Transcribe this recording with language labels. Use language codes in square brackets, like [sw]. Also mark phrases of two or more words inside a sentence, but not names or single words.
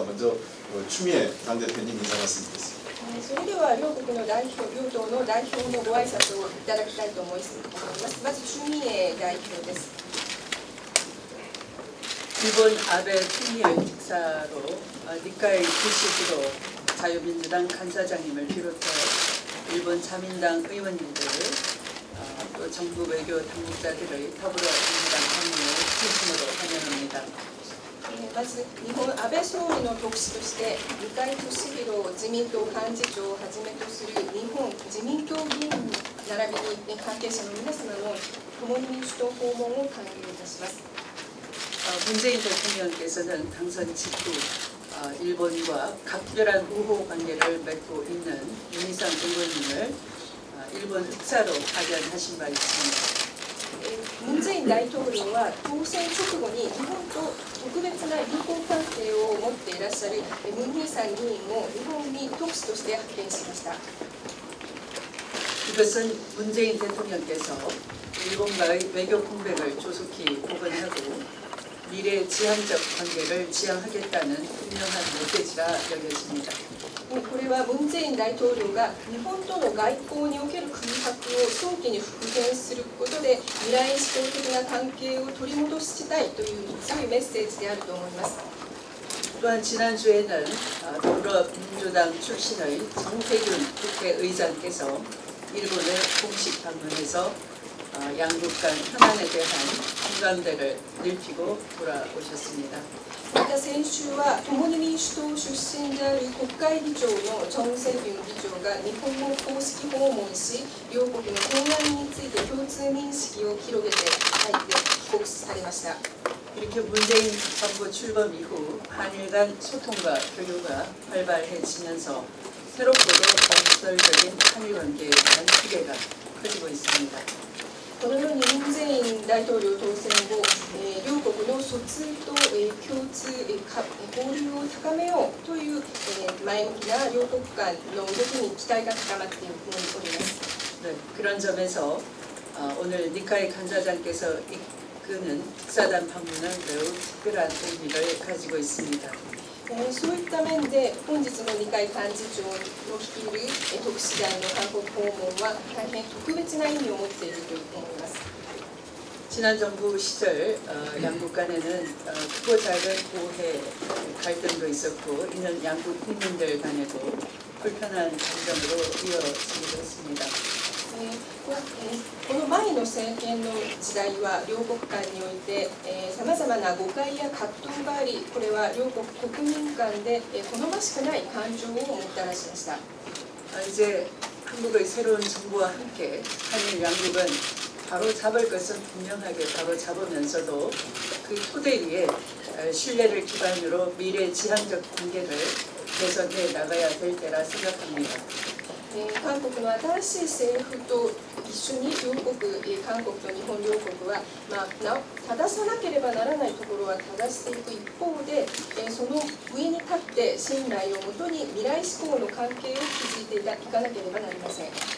[ko] 먼저 추미애 당 대표님 인사 말씀 드리겠습니다. [ja] それでは両国の代表、両党の代表のご挨拶をいただきたいと思います。まず、추미애代表です。 [ko] 일본 아베 추미애 특사로 니카이 부시기로 자유민주당 간사장님을 비롯해 일본 자민당 의원님들 또 정부 외교 당국자들의 더불어민주당 방문을 진심으로 환영합니다. [ja] まず日本安倍総理の特使として二階俊博自民党幹事長をはじめとする日本自民党議員並びに関係者の皆様の共に民主党訪問を歓迎いたします。 [ko] 문재인 대통령께서는 당선 직후 일본과 각별한 우호 관계를 맺고 있는 윤희상 의원님을 일본 특사로 파견하신 바 있습니다. [ja] 文在寅大統領は当選直後に日本と特別な友好関係を持っていらっしゃるムン・ヒーさん議員を日本に特使として派遣しました。 [ko] 이것은 문재인 대통령께서 일본과의 외교 공백을 조속히 복원하고 미래 지향적 관계를 지향하겠다는 분명한 메시지라 여겨집니다. [ja] これはムン・ジェイン大統領が日本との外交における空白を早期に復元することで未来志向的な関係を取り戻したいという強いメッセージであると思います。 [ko] 또한 지난주에는 더불어민주당 출신의 정태균 국회의장께서 일본을 공식 방문해서 양국 간 현안에 대한 공감대를 넓히고 돌아오셨습니다. [ja] また先週は共に民主党出身である国会議長のチョン・セギュン議長が日本を公式訪問し、両国の懸案について共通認識を広げて帰国されました。 [ko] 이렇게 문재인 정부 출범 이후 한일 간 소통과 교류가 활발해지면서 새롭고도 건설적인 한일 관계에 대한 기대가 커지고 있습니다. [ja] このようにムン・ジェイン大統領当選後、両国の疎通と共通交流を高めようという前向きな両国間の動きに期待が高まっております。 [ko] 네, 그런 점에서 오늘 니카이 간사장께서 이끄는 특사단 방문은 매우 특별한 의미를 가지고 있습니다. [ja] そういった面で本日の二階幹事長の率いる特使団の韓国訪問は大変特別な意味を持っていると思います。 [ko] 지난 정부 시절 양국 간에는 크고 작은 오해 갈등도 있었고 이는 양국 국민들 간에도 불편한 감정으로 이어지기도 했습니다. [ja] この前の政権の時代は両国間においてさまざまな誤解や葛藤があり、これは両国国民間で好ましくない感情をもたらしました。 [ko] 이제 한국의 새로운 정부와 함께 한일 양국은 바로 잡을 것은 분명하게 바로 잡으면서도 그 토대 위에 신뢰를 기반으로 미래 지향적 관계를 개선해 나가야 될 때라 생각합니다. [ja] 韓国の新しい政府と一緒に両国、韓国と日本両国は、正さなければならないところは正していく一方で、その上に立って信頼をもとに未来志向の関係を築いていかなければなりません。